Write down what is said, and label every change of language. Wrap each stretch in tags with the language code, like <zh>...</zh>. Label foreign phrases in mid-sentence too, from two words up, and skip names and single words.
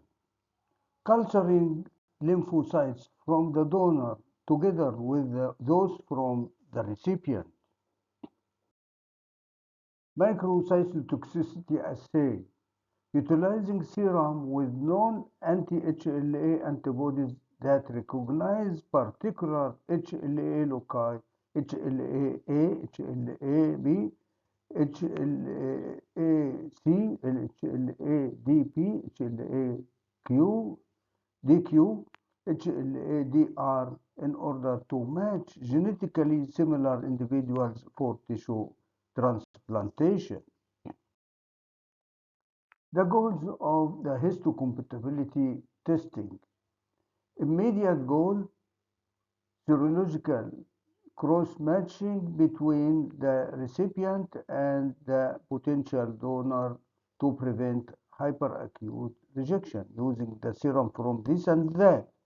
<en>Culturing lymphocytes from the donor together with those from the recipient. Microcytotoxicity assay. Utilizing serum with known anti-HLA antibodies that recognize particular HLA loci, HLA-A, HLA-B, HLA-C, HLA-DP, HLA-Q, DQ, HLA-DR in order to match genetically similar individuals for tissue transplantation. The goals of the histocompatibility testing. Immediate goal, serological cross-matching between the recipient and the potential donor to prevent hyperacute rejection using the serum from this and that.</en>